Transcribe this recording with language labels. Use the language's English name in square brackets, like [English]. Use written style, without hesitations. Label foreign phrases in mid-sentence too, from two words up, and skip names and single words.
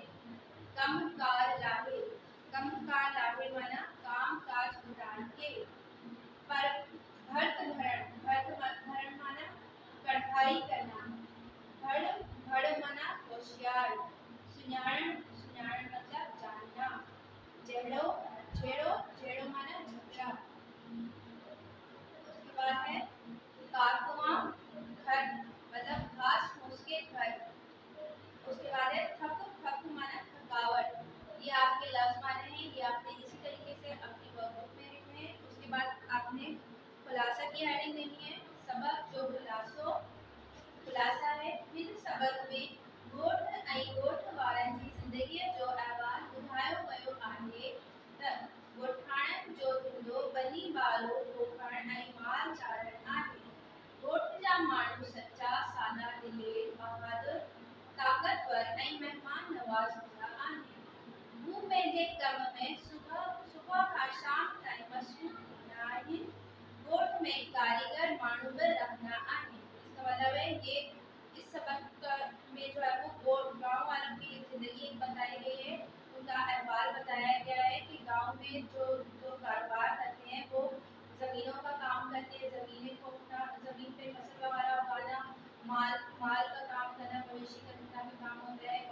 [Sindhi] कम कार लाहे। कम कार लाहे [Hindi] माना काम काज उठान के। [Sindhi] पर भर्त भरण। भर्त भरण [Hindi] माना कढ़ाई करना। भड़। भड़ माना होशियार। सुन्याण। सुन्याण मतलब जानना। जेड़ो। जेड़ो। जेड़ो माना झगड़ा। उसके बाद है कारकुआं। घर मतलब घास फूस के घर। उसके बाद है थक। थक माना थकावट। ये आपके लफ्ज माने हैं, ये आपने इसी तरीके से अपनी वर्कबुक में लिखने हैं। उसके बाद आपने खुलासा की हेडिंग देनी है। [Sindhi] सबक जो खुलासो। खुलासा है हिन सबक में गोठ ऐं गोठ वारनि जी ज़िंदगीअ जो अहवाल ॿुधायो वियो आहे त गोठाणनि जो धंधो बनी बारो पोखण ऐं माल चारण आहे। गोठ जा माण्हू सच्चा सादा दिलेर बहादुर ताक़तवर ऐं महिमान नवाज़ हूंदा आहिनि। हू पंहिंजे कम में सुबुह खां शाम ताईं मसरूफ़ हूंदा आहिनि। गोठ में कारीगर माण्हू बि रहंदा आहिनि। [Hindi] इसका मतलब है ये इस सबक में जो है वो गांव वालों की जिंदगी बताई गई है। उनका अहवाल बताया गया है कि गांव में जो जो कारोबार करते हैं वो जमीनों का काम करते हैं। जमीनें को जमीन पे फसल वगैरह उगाना, माल का काम करना, मवेशी का काम होता है।